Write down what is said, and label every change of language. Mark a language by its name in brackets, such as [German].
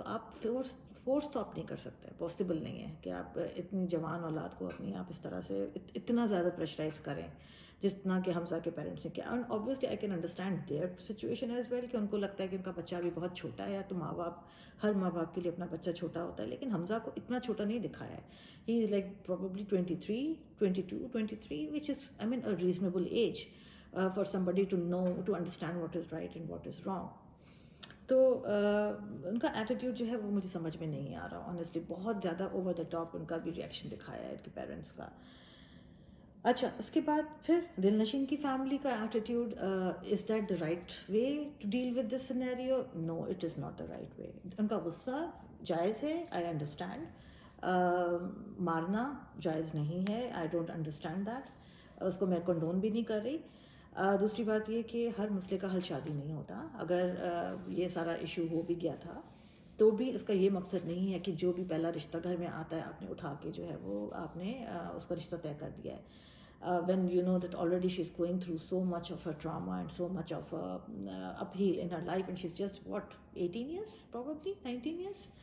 [Urdu] تو آپ فورس تو آپ نہیں کر سکتے, پاسبل نہیں ہے کہ آپ اتنی جوان اولاد کو اپنی آپ اس طرح سے اتنا زیادہ پریشرائز کریں جتنا کہ حمزہ کے پیرنٹس نے کیا. [English] and obviously I can understand their situation as well, [Urdu] کہ ان کو لگتا ہے کہ ان کا بچہ ابھی بہت چھوٹا ہے. تو ہر ماں باپ کے لیے اپنا بچہ چھوٹا ہوتا ہے, لیکن حمزہ کو اتنا چھوٹا نہیں دکھایا ہے. [English] He is like probably 22-23 which is I mean a reasonable age for somebody to know, to understand what is right and what is wrong. [Urdu] تو ان کا ایٹیٹیوڈ جو ہے وہ مجھے سمجھ میں نہیں آ رہا آنیسٹلی. بہت زیادہ [English] over the top [Urdu] ان کا بھی ریئیکشن دکھایا ہے ان کے پیرنٹس کا. اچھا اس کے بعد پھر دل نشین کی فیملی کا attitude, [English] Is that the right way to deal with this scenario? No it is not the right way. [Urdu] ان کا غصہ جائز ہے، [English] I understand. [Urdu] مارنا جائز نہیں ہے، [English] I don't understand that. [Urdu] اس کو میں کنڈون بھی نہیں کر رہی. دوسری بات یہ کہ ہر مسئلے کا حل شادی نہیں ہوتا. اگر یہ سارا ایشو ہو بھی گیا تھا تو بھی اس کا یہ مقصد نہیں ہے کہ جو بھی پہلا رشتہ گھر میں آتا ہے آپ نے اٹھا کے جو ہے وہ آپ نے اس کا رشتہ طے کر دیا ہے. [English] When you know that already she's going through so much of her trauma and so much of upheaval in her life, and she's just what, 18 years, probably 19 years.